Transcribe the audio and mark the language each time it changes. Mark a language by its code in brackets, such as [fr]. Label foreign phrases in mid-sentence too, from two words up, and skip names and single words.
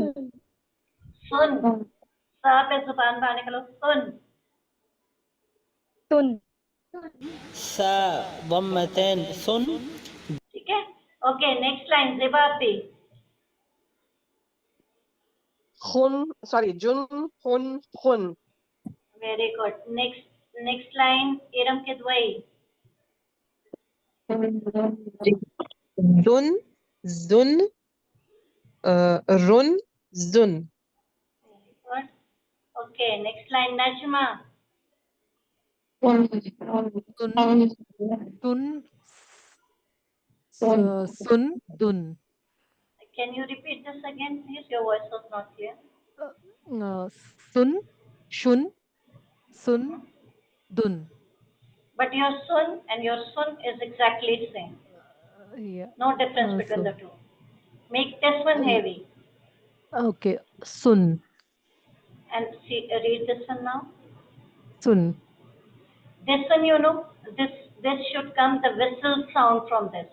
[hi] सुन, सा पे जुबान बाहर निकालो, सुन। [ar] तुन। सा ضمتين सुन। [hi] ठीक है। [en] okay next line, ज़ेबा पे। [ar] खुन, सॉरी, جُن، خُن، خُن. [en] very good. next line, इरम के दुआई। [ar] جُن، جُن، رُن، جُن. [en] Good. Okay next line, नजमा। [ar] تُن، تُن، سُن، دُن. [en] Can you repeat this again please, your voice was not clear. [ar] سُن، شُن، سُن، دُن. [en] But your sun and your sun is exactly same. Yeah. No difference between the two. Make this one heavy. Okay. Sun, And see, read this one now. sun. This one, you know, this should come the whistle sound from this.